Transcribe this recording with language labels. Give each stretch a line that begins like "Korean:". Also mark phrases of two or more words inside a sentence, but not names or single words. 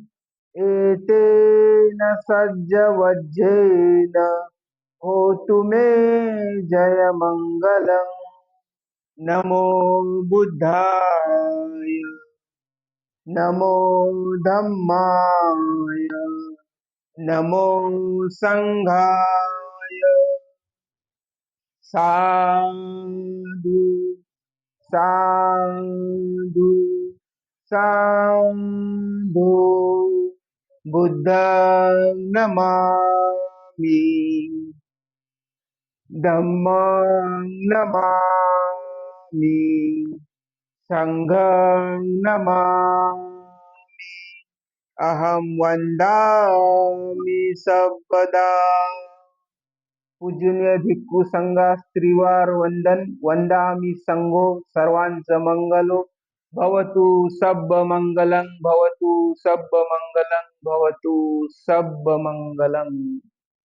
Pali: एतेन सज्जवज्झेन होतु मे जयमङ्गलम् नमो बुद्धाय नमो धम्माय नमो संघाय साधु साधु साधु बुद्धं नमामि धम्मं नमामि संघं नमामि अहं वन्दामि सर्वदा
Marathi: पूजनीय भिक्खू संघास त्रिवार वंदन
Pali: वंदामि संघो सर्वांचं मंगलो भवतु सब मंगलं भवतु सब मंगलं भवतु सब मंगलं।